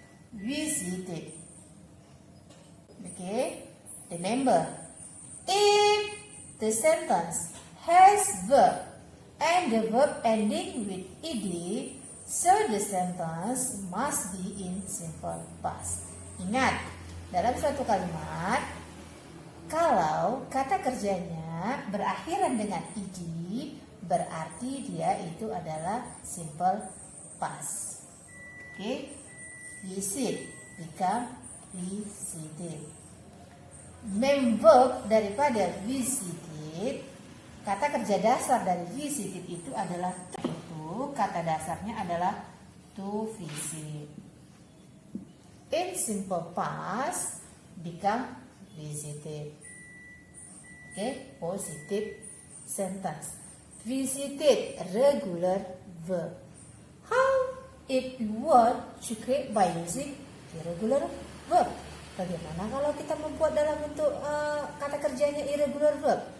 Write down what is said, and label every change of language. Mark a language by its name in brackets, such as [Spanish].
[English] Visited. Okay? Remember, if the sentence has verb and the verb ending with ed, so the sentence must be in simple past. [Indonesian] Ingat, dalam suatu kalimat, kalau kata kerjanya berakhiran dengan ed, berarti dia itu adalah simple past. [English] Okay? Visit become visited. [Indonesian] Main verb daripada visited, kata kerja dasar dari visited itu adalah kata dasarnya adalah to visit. [English] In simple past become visited. Okay, positive sentence. Visited, regular verb. How if you want to create by using irregular verb? [Indonesian] Bagaimana kalau kita membuat dalam bentuk kata kerjanya irregular verb?